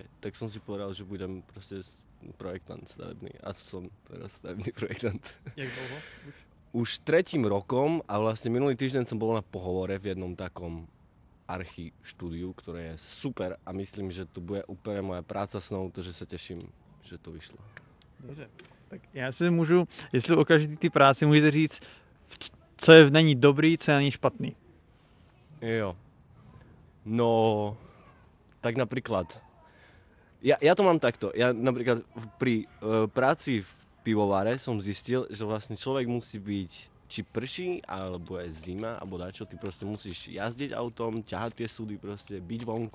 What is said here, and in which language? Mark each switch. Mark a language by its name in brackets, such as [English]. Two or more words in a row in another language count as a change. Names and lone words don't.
[Slovak] Tak som si povedal, že budem proste projektant stavebný. A som teraz stavebný projektant. [Czech] Jak dlho [Slovak] Už 3. rokom a vlastne minulý týždeň som bol na pohovore v jednom takom archi štúdiu, ktoré je super a myslím, že to bude úplne moja práca snov, takže sa teším, že to vyšlo. [Czech] Dobře. Tak já si můžu, jestli o každý ty práci můžete říct, co je v ní dobrý, co je na ní špatný. Jo. [Slovak] No, tak napríklad, ja to mám takto, ja napríklad pri práci v pivovare som zistil, že vlastne človek musí byť, či prší, alebo je zima, alebo dačo, ty proste musíš jazdiť autom, ťahať tie súdy proste, byť vonku.